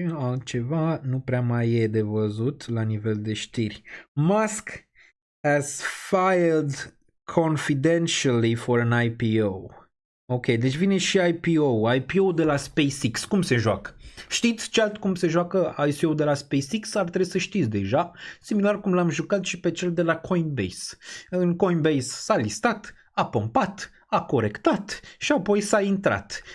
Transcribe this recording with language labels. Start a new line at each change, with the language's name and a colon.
Romanian: Altceva nu prea mai e de văzut la nivel de știri.
English: Musk has filed confidentially for an IPO.
Romanian: Ok, deci vine și IPO de la SpaceX. Cum se joacă? Știți cum se joacă ICO de la SpaceX? Ar trebui să știți deja. Similar cum l-am jucat și pe cel de la Coinbase. În Coinbase s-a listat, a pompat, a corectat și apoi s-a intrat.